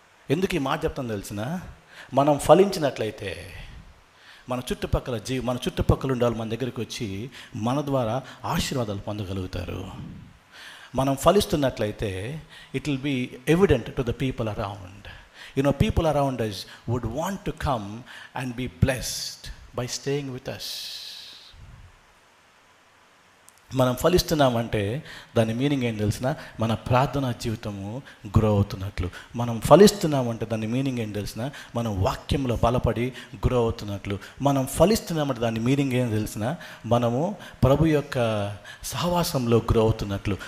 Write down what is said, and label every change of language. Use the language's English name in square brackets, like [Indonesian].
[Telugu] ఎందుకు ఈ మాట చెప్తాను తెలిసిన? మనం ఫలించినట్లయితే మన చుట్టుపక్కల ఉండే వాళ్ళు మన దగ్గరికి వచ్చి మన ద్వారా ఆశీర్వాదాలు పొందగలుగుతారు. మనం ఫలిస్తున్నట్లయితే [English] It will be evident to the people around. People around us would want to come and be blessed by staying with us. [Telugu] మనం ఫలిస్తున్నామంటే దాని మీనింగ్ ఏం తెలిసిన? మన ప్రార్థనా జీవితము గ్రో అవుతున్నట్లు. మనం ఫలిస్తున్నామంటే దాని మీనింగ్ ఏం తెలిసిన? మనం వాక్యంలో బలపడి గ్రో అవుతున్నట్లు. మనం ఫలిస్తున్నామంటే దాని మీనింగ్ ఏం తెలిసిన? మనము ప్రభు యొక్క సహవాసంలో గ్రో అవుతున్నట్లు.